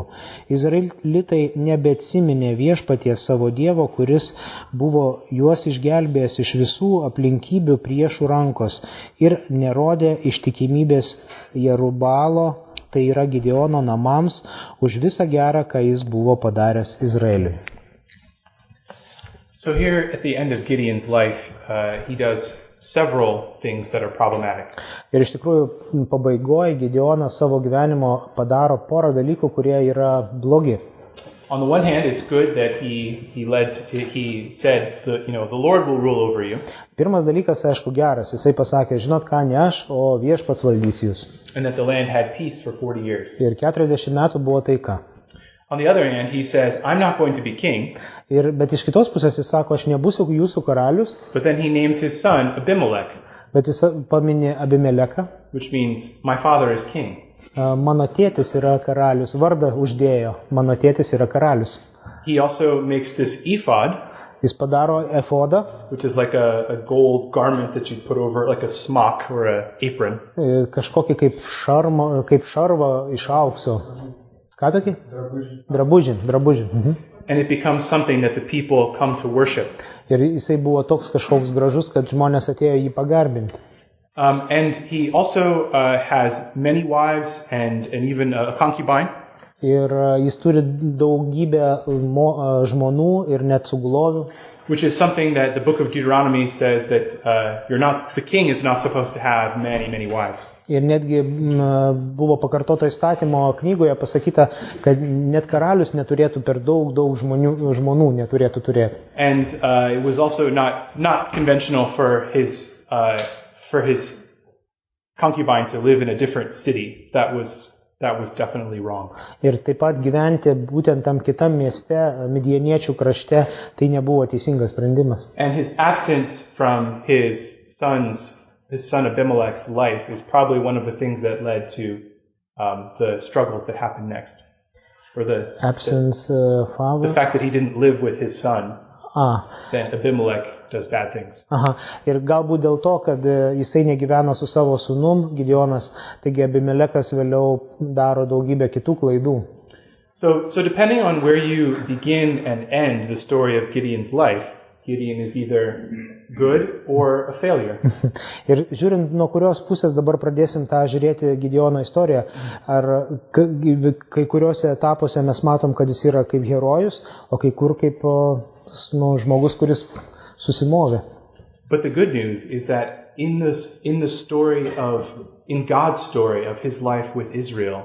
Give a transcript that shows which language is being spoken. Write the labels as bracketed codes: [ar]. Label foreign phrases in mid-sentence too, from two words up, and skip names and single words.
[lt] Izraelitai nebeatsiminė viešpaties savo dievo, kuris buvo juos išgelbėjęs iš visų aplinkybių priešų rankos ir nerodė ištikimybės Jerubbaalo, tai yra Gideono namams, už visą gerą, ką jis buvo padaręs Izraeliui. [en] So here at the end of Gideon's life, he does several things that are problematic. [lt] Ir iš tikrųjų pabaigoje Gideonas savo gyvenimo padaro porą dalykų, kurie yra blogi. [en] On the one hand, it's good that he said, the Lord will rule over you. [lt] Pirmas dalykas, aišku, geras. Jisai pasakė, žinot ką, ne aš, o viešpats valdys jūs. [en] And that the land had peace for 40 years. [lt] Ir 40 metų buvo taika. [en] On the other hand, he says, I'm not going to be king. [lt] Bet iš kitos pusės jis sako, aš nebūsiu jūsų karalius. [en] But then he names his son Abimelech. [lt] Bet jis paminė Abimeleką. [en] Which means, my father is king. [lt] Mano tėtis yra karalius. Vardą uždėjo. Mano tėtis yra karalius. [en] He also makes this ephod. [lt] Jis padaro efodą. [en] Which is like a gold garment that you put over, like a smock or an apron. [lt] Kažkokį kaip šarvą iš aukso. Ką tokį? Drabužį. [en] And it becomes something that the people come to worship. [lt] Ir jisai buvo toks kažkoks gražus, kad žmonės atėjo jį pagarbinti. [en] And he also has many wives and even a concubine. [lt] Ir jis turi daugybę žmonų ir net sugulovių. [en] Which is something that the book of Deuteronomy says that the king is not supposed to have many wives. [lt] Ir netgi buvo pakartoto įstatymo knygoje pasakyta, kad net karalius neturėtų per daug žmonų neturėtų turėti. [en] And it was also not conventional for his concubine to live in a different city. That was that was definitely wrong. [lt] Ir taip pat gyventi būtent tam kitam mieste, midjaniečių krašte, tai nebuvo teisingas sprendimas. [en] And his absence from his son Abimelech's life is probably one of the things that led to the struggles that happened next. Or the fact that he didn't live with his son. Then Abimelech does bad things. [lt] Ir galbūt dėl to, kad jisai negyveno su savo sūnum Gideonas, taigi Abimelekas vėliau daro daugybę kitų klaidų. [en] So depending on where you begin and end the story of Gideon's life, Gideon is either good or a failure. [lt] Ir žiūrint, nuo kurios pusės dabar pradėsim tą žiūrėti Gideono istoriją, ar kai kuriuose etapuose mes matom, kad jis yra kaip herojus, o kai kur kaip žmogus, kuris susimovė. [en] But the good news is that in God's story of his life with Israel,